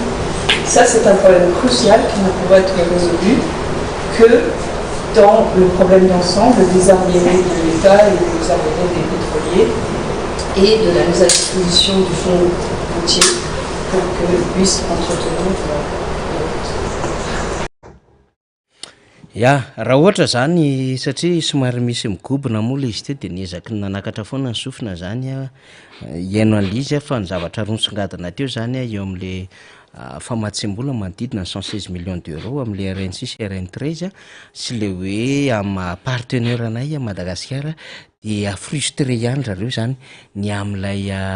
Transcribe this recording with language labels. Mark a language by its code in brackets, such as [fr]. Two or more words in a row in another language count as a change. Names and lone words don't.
[fr] Ça, c'est un problème crucial qui ne pourra être résolu que dans le problème d'ensemble des arriérés de l'État et des arriérés des pétroliers et de la mise à disposition du fonds routier pour qu'ils puissent entretenir les routes. [mg] Ya, raha ohatra zany satria somary misy migobona moa le izy teo dia niezaky nanakatra foana ny sofina zany iaino an'izy fa ny zavatra ronsongadina teo zany eo amin'le famatsim-bola manodidina [fr] 116 millions d'euros [mg] amin'le RN6 RN13 sy le hoe amin'ny partenaire anay a Madagasikara dia frustré ihany zareo zany ny amin'ilay